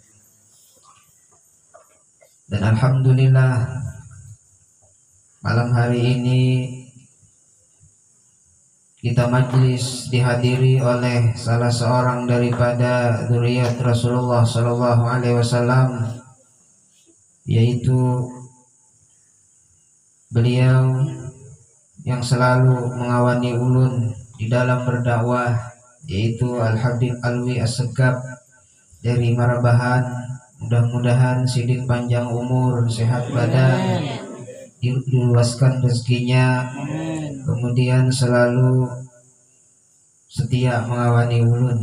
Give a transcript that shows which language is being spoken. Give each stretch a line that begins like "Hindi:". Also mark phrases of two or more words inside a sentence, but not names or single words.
Indonesian: Dan alhamdulillah malam hari ini kita majlis dihadiri oleh salah seorang daripada dzurriyyat Rasulullah
Arabic: صلى الله عليه وسلم,
Indonesian: yaitu beliau yang selalu mengawani ulun di dalam berdakwah, yaitu Al-Habib Alwi As-Segaf dari Marabahan. Mudah-mudahan sidin panjang umur, sehat badan, diluaskan rezekinya, kemudian selalu setia mengawani ulun.